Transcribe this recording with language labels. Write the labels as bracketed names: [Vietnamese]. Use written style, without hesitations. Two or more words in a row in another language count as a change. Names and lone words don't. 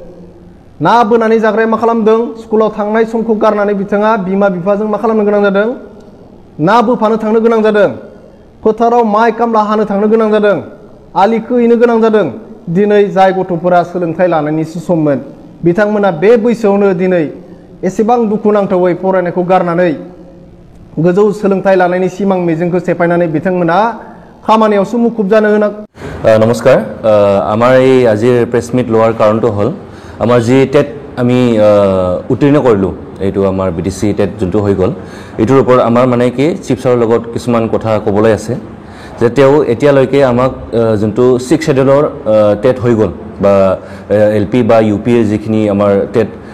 [Bodo] ना बोनानै जाग्राया मा खालामदों स्कुलाव थांनाय समखौ गारनानै बिथाङा बिमा बिफाजों मा खालामनो गोनां जादों ना बोफानो थांनो गोनां जादों फोथाराव माइ खामला हानो थांनो गोनां जादों आलि खोहैनो गोनां जादों दिनै जाय गथ'फोरा सोलोंथाइ लानायनिसो सममोन बिथांमोना बे बैसोआवनो दिनै एसेबां दुखुनांथावै फरायनायखौ गारनानै गोजौ सोलोंथाइ लानायनि सिमां मिजिंखौ सेफायनानै बिथांमोना खामानियावसो मुखुब जानो गोनां [Assamese] नमस्कार আমাৰ এই আজিৰ [English] press meet [Assamese] লোৱাৰ কাৰণটো হ'ল আমাৰ যি টেট আমি উত্তীৰ্ণ কৰিলোঁ এইটো আমাৰ বিটিচি টেট যোনটো হৈ গ'ল এইটোৰ ওপৰত আমাৰ মানে কি চিফ ছাৰৰ লগত কিছুমান কথা ক'বলৈ আছে যে তেওঁ এতিয়ালৈকে আমাক যোনটো 6 শেডিউলৰ টেট হৈ গ'ল বা এলপি বা ইউপি যিখিনি আমাৰ টেট